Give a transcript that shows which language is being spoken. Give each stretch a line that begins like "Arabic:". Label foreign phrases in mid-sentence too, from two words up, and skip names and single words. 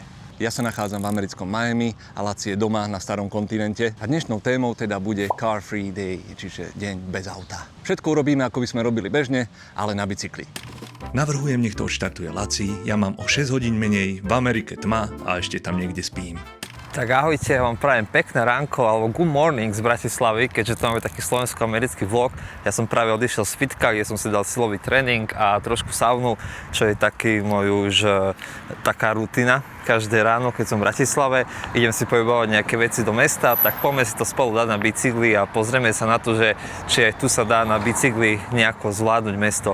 Slovak: Ja sa nachádzam v americkom Miami a Laci je doma na starom kontinente a dnešnou témou teda bude
English: Car Free Day,
Slovak: čiže deň bez auta. Všetko urobíme, ako by sme robili bežne, ale na bicykli. Navrhujem, nech to odštartuje Laci, ja mám o 6 hodín menej, v Amerike tma a ešte tam niekde spím. Tak ahojte, ja vám prajem pekné ránko alebo
English: good morning
Slovak: z Bratislavy, keďže tu máme taký slovensko-americký vlog. Ja som práve odišiel z fitka, kde som si dal silový tréning a trošku saunu, čo je taký môj už taká rutina. Každé ráno, keď som v Bratislave, idem si pohybovať nejaké veci do mesta, tak poďme si to spolu dať na bicykli a pozrieme sa na to, že či aj tu sa dá na bicykli nejako zvládnuť mesto.